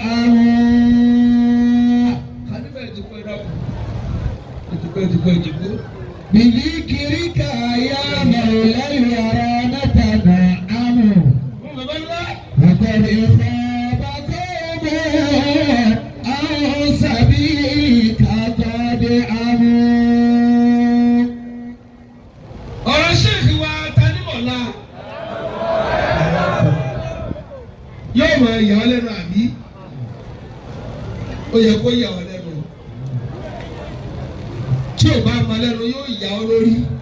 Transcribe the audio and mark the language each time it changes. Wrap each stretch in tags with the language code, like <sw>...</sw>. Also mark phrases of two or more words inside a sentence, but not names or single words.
<ar>أموا بذكرك يا مولى الورى نتناءم وقد خاب قوم عن سبيلك قد أموا.</ar> <yo>ọ̀rọ̀ ṣéèkì wa Tanímọ̀lá yóò máa yà ọ́ lẹ́nu àbí ó yẹ kó yà ọ́ lẹ́nu tí ò bá máa lẹ́nu yóò yà ọ́ lórí.</yo>